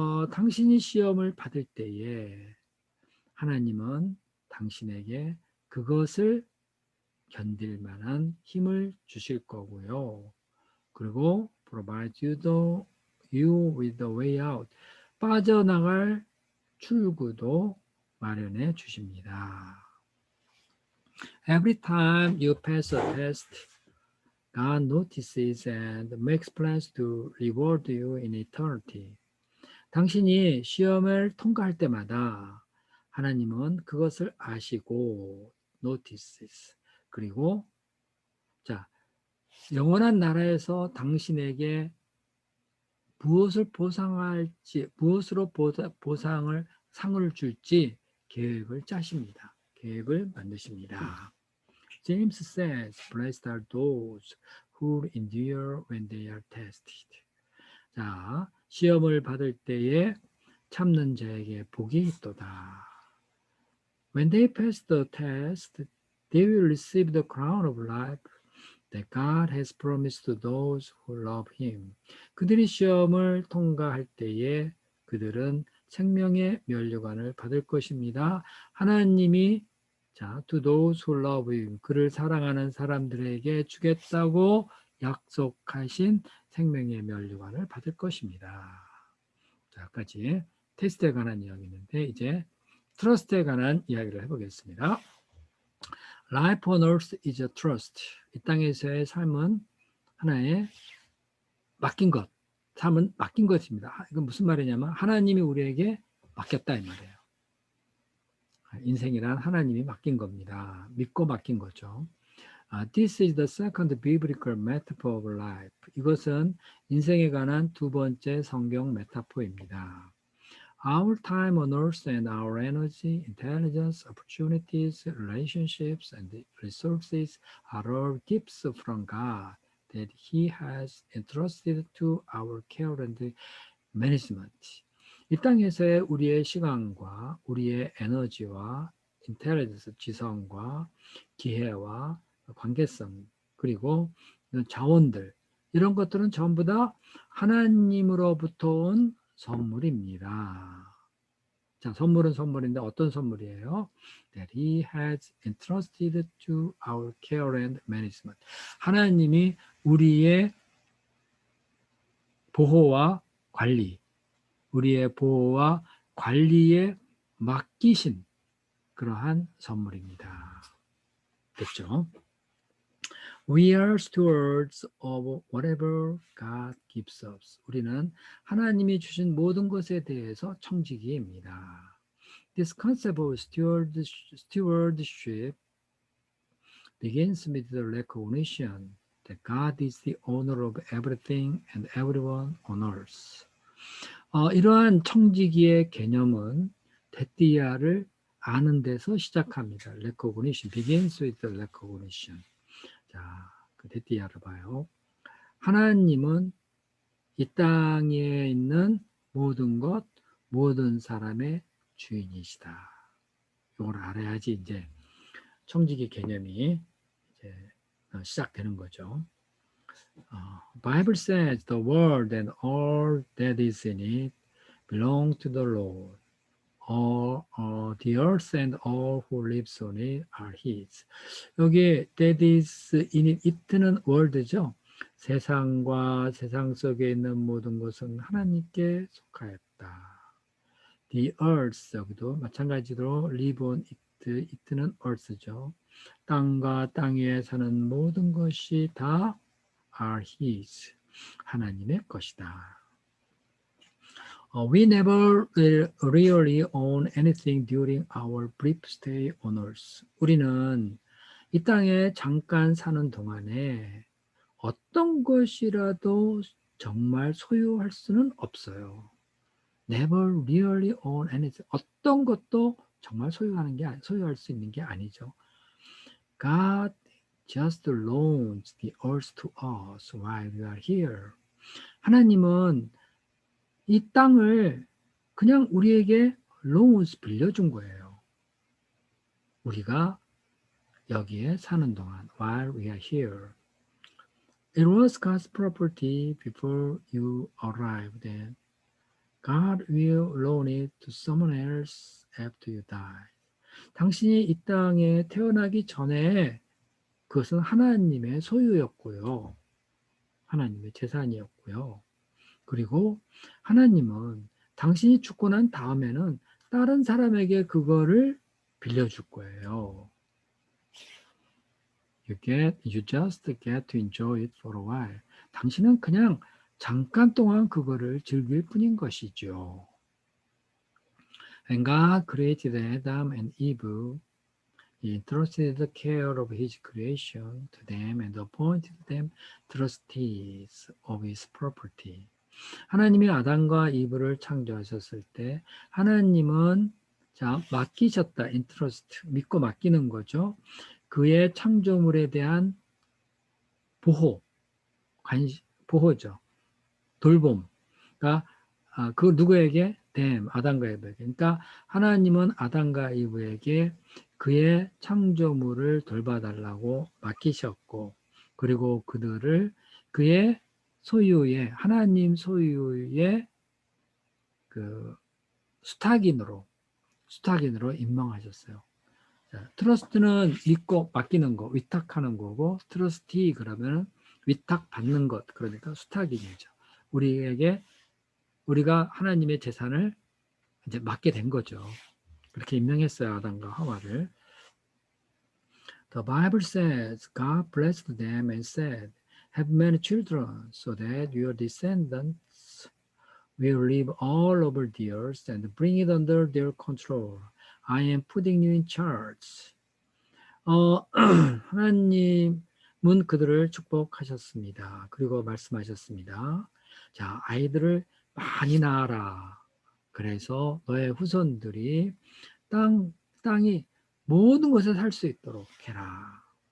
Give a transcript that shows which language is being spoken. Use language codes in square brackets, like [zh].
[ko] 당신이 시험을 받을 때에 하나님은 당신에게 그것을 견딜 만한 힘을 주실 거고요. 그리고 [en] provide you with the way out. [ko] 빠져나갈 출구도 마련해 주십니다. [en] Every time you pass a test, God notices and makes plans to reward you in eternity. [ko] 당신이 시험을 통과할 때마다 하나님은 그것을 아시고 [en] notices, [ko] 그리고 영원한 나라에서 당신에게 무엇을 보상할지, 무엇으로 상을 줄지 계획을 짜십니다. 계획을 만드십니다. [en] James says, blessed are those who endure when they are tested. [ko] 자, 시험을 받을 때에 참는 자에게 복이 있도다. [en] When they pass the test, they will receive the crown of life that God has promised to those who love Him. [ko] 그들이 시험을 통과할 때에 그들은 생명의 면류관을 받을 것입니다. 하나님이 [en] to those who love Him, [ko] 그를 사랑하는 사람들에게 주겠다고 약속하신 생명의 면류관을 받을 것입니다. 여기까지 테스트에 관한 이야기인데 이제 트러스트에 관한 이야기를 해보겠습니다. [en] Life on earth is a trust. [ko] 이 땅에서의 삶은 하나의 맡긴 것, 삶은 맡긴 것입니다. 이건 무슨 말이냐면 하나님이 우리에게 맡겼다 이 말이에요. 인생이란 하나님이 맡긴 겁니다. 믿고 맡긴 거죠. [en] This is the second biblical metaphor of life. [ko] 이것은 인생에 관한 두 번째 성경 메타포입니다. [en] Our time on earth and our energy, intelligence, opportunities, relationships, and resources are all gifts from God that He has entrusted to our care and management. [ko] 이 땅에서의 우리의 시간과 우리의 에너지와 인텔리전스, 지성과 기회와 관계성, 그리고 자원들, 이런 것들은 전부 다 하나님으로부터 온 선물입니다. 자, 선물은 선물인데 어떤 선물이에요? [en] That He has entrusted to our care and management. [ko] 하나님이 우리의 보호와 관리, 우리의 보호와 관리에 맡기신 그러한 선물입니다. 됐죠? [en] We are stewards of whatever God gives us. [ko] 우리는 하나님이 주신 모든 것에 대해서 청지기입니다. [en] This concept of stewardship begins with the recognition that God is the owner of everything and everyone on earth. [ko] 이러한 청지기의 개념은 데띠아를 아는 데서 시작합니다. [en] recognition begins with the recognition. [ko] 자, 그 데띠아를 봐요. 하나님은 이 땅에 있는 모든 것, 모든 사람의 주인이시다. 이걸 알아야지 이제 청지기 개념이 이제 시작되는 거죠. [en] Bible says the world and all that is in it belong to the Lord. All the earth and all who live on it are His. [ko] 여기 [en] that is in it, it는 world죠. [ko] 세상과 세상 속에 있는 모든 것은 하나님께 속하였다. [en] The earth, [ko] 여기도 마찬가지로 [en] live on it, it는 earth죠. [ko] 땅과 땅 위에 사는 모든 것이 다 [en] are His, [ko] 하나님의 것이다. [en] We never really own anything during our brief stay on earth. [ko] 우리는 이 땅에 잠깐 사는 동안에 어떤 것이라도 정말 소유할 수는 없어요. [en] Never really own anything. [ko] 어떤 것도 정말 소유할 수 있는 게 아니죠. [en] God just loans the earth to us while we are here. [ko] 하나님은 이 땅을 그냥 우리에게 [en] loans [ko] 빌려준 거예요. 우리가 여기에 사는 동안 [en] while we are here. It was God's property before you arrived and God will loan it to someone else after you die. [ko] 당신이 이 땅에 태어나기 전에 그것은 하나님의 소유였고요. 하나님의 재산이었고요. 그리고 하나님은 당신이 죽고 난 다음에는 다른 사람에게 그거를 빌려줄 거예요. [en] You just get to enjoy it for a while. [ko] 당신은 그냥 잠깐 동안 그거를 즐길 뿐인 것이죠. [en] And God created Adam and Eve. He entrusted the care of His creation to them and appointed them trustees of His property. [ko] 하나님이 아담과 이브를 창조하셨을 때 하나님은 맡기셨다. entrust, 믿고 맡기는 거죠. 그의 창조물에 대한 보호죠. 돌봄. 그러니까 그 누구에게? 아담과 이브에게. 그러니까 하나님은 아담과 이브에게 그의 창조물을 돌봐달라고 맡기셨고, 그리고 그들을 그의 소유의 하나님 소유의 그 수탁인으로 임명하셨어요. 자, 트러스트는 믿고 맡기는 거, 위탁하는 거고, 트러스티 그러면 위탁받는 것, 그러니까 수탁인이죠. 우리가 하나님의 재산을 이제 맡게 된 거죠. 그렇게 임명했어요, 아담과 하와를. [en] The Bible says God blessed them and said, "Have many children, so that your descendants will live all over the earth and bring it under their control. I am putting you in charge." [ko] 하나님은 그들을 축복하셨습니다. 그리고 말씀하셨습니다. 자, 아이들을 많이 낳아라. 그래서 너의 후손들이 땅이 모든 것을 살 수 있도록 해라.